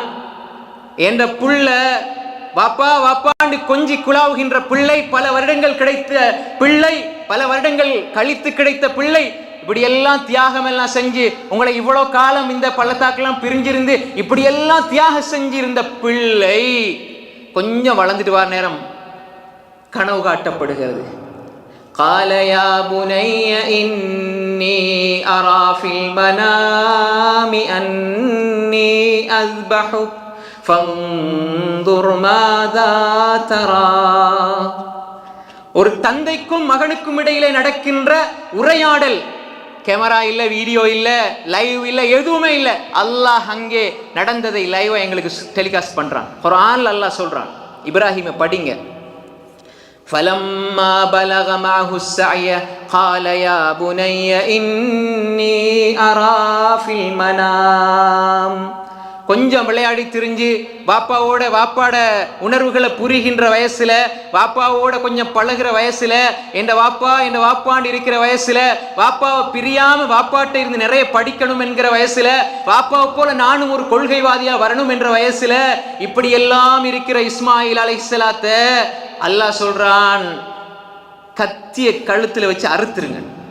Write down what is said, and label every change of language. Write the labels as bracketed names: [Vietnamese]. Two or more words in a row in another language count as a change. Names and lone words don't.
[Tamil] என்ற புள்ள வாப்பா வாப்பாண்டு கொஞ்சி குழாவுகின்ற பிள்ளை, பல வருடங்கள் கிடைத்த பிள்ளை, பல வருடங்கள் கழித்து கிடைத்த பிள்ளை, இப்படியெல்லாம் தியாகம் எல்லாம் செஞ்சு உங்களை இவ்வளோ காலம் இந்த பள்ளத்தாக்கெல்லாம் பிரிஞ்சிருந்து இப்படியெல்லாம் தியாகம் செஞ்சிருந்த பிள்ளை கொஞ்சம் வளர்ந்துட்டு வர நேரம் கனவு காட்டப்படுகிறது. [Arabic] قال يا بني إني أرى في المنام أني أذبحك فانظر ماذا ترى. [Tamil] ஒரு தந்தைக்கும் மகனுக்கும் இடையிலே நடக்கின்ற உரையாடல். கேமரா இல்ல, வீடியோ இல்ல, லைவ் இல்ல, எதுவுமே இல்ல. அல்லாஹ் அங்கே நடந்ததை லைவா எங்களுக்கு டெலிகாஸ்ட் பண்றான். குர்ஆன்ல அல்லாஹ் சொல்றான், இப்ராஹிமை படிங்க. [Arabic] فلما بلغ معه السعي قال يا بني إني أرى في المنام. [Tamil] கொஞ்சம் விளையாடி திரிஞ்சு வாப்பாட உணர்வுகளை புரிகின்ற வயசுல, வாப்பாவோட கொஞ்சம் பழகிற வயசுல, என் வாப்பாண்டு இருக்கிற வயசுல, வாப்பாவை பிரியாம வாப்பாட்ட இருந்து நிறைய படிக்கணும் என்கிற வயசுல, வாப்பாவை போல நானும் ஒரு கொள்கைவாதியா வரணும் என்ற வயசுல, இப்படி எல்லாம் இருக்கிற இஸ்மாயில் அலைஹிஸ்ஸலாத்த அல்லாஹ் சொல்றான், கத்திய கழுத்துல வச்சு அறுத்துருங்க.